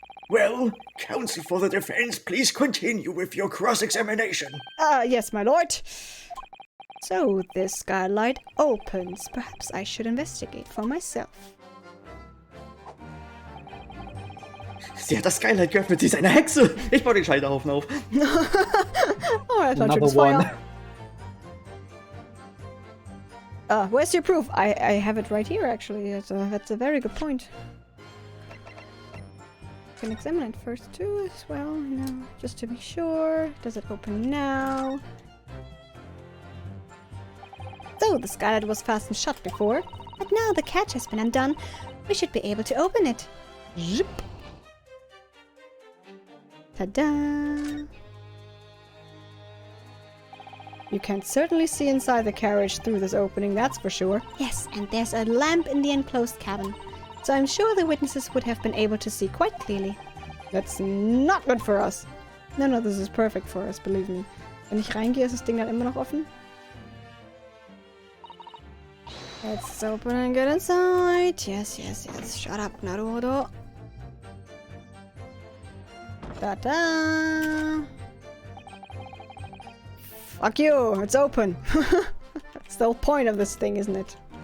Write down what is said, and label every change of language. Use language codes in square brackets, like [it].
[en] Well, counsel for the defense, please continue with your cross-examination. Yes, my lord. So, this skylight opens. Perhaps I should investigate for myself. [de] Sie hat das Skylight geöffnet, sie ist eine Hexe. Ich baue den Scheiterhaufen auf. Oh, das war ein schönes Feuer. [en] Where's your proof? I have it right here, actually. That's a very good point. Can examine it first too, as well. No, just to be sure. Does it open now? So, the skylight was fastened shut before, But now the catch has been undone, we should be able to open it. Zip. Ta-da! You can certainly see inside the carriage through this opening, that's for sure. Yes, and there's a lamp in the enclosed cabin. So I'm sure the witnesses would have been able to see quite clearly. That's not good for us. No, this is perfect for us, believe me. [de] Wenn ich reingehe, ist das Ding dann immer noch offen. [en] Let's open and get inside. Yes. Shut up, Naruhodo. Ta-da! Fuck you, it's open. That's the whole point of this thing, isn't it?